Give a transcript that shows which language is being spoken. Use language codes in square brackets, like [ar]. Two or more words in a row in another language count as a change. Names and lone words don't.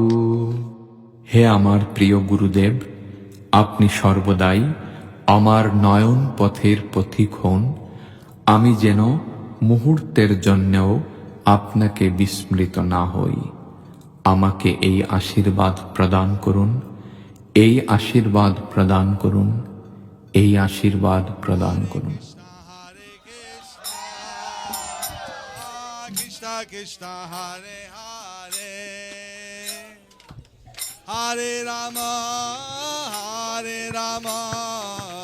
[bn] হে আমার প্রিয় গুরুদেব, আপনি সর্বদাই আমার নয়ন পথের পথিক হন। আমি যেন মুহূর্তের জন্যও আপনাকে বিস্মৃত না হই। আমাকে এই আশীর্বাদ প্রদান করুন, এই আশীর্বাদ প্রদান করুন, এই আশীর্বাদ প্রদান করুন। Hare Krishna, Krishna Krishna, Hare Hare, Hare Rama, Hare Rama,